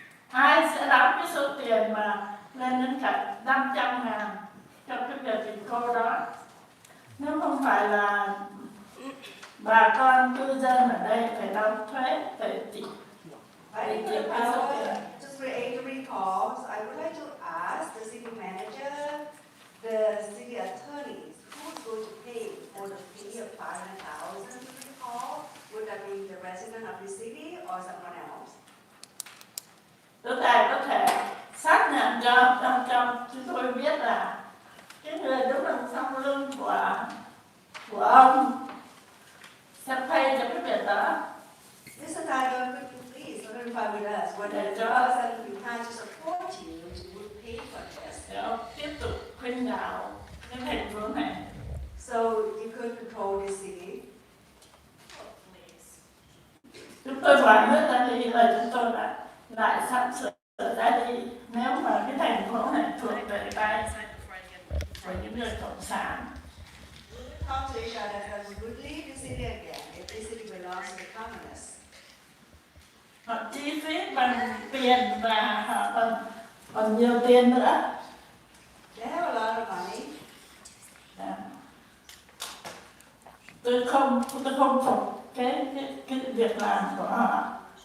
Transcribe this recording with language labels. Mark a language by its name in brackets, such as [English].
[Vietnamese] ai sẽ đóng cái số tiền mà lên đến cả 500.000 cho cái việc recall đó, nếu không phải là bà con cư dân ở đây phải đóng thuế, phải chịu [English] fighting for the power to create a recall. So I would like to ask the city manager, the city attorneys, who's going to pay for the fee of 500,000 to recall? Would that be the resident of the city or someone else? [Vietnamese] Tôi có thể xác nhận cho chúng tôi biết là cái người đứng đằng sau lưng của ông sẽ pay cho cái việc đó. [English] Mr. Dido, could you please verify with us whether the person behind to support you would pay for this? [Vietnamese] Để ông tiếp tục khuyên đạo cái thành phố này. [English] So you could control the city. [Vietnamese] Chúng tôi phải nước ra đi là chúng tôi lại sắp sửa ra đi nếu mà cái thành phố này thuộc về tay của những người cộng sản. [English] Talk to each other and would leave the city again if the city belongs to the communists. [Vietnamese] Họ chi phí bằng tiền và họ còn nhiều tiền nữa. [English] They have a lot of money. [Vietnamese] Tôi không phục cái việc làm của họ.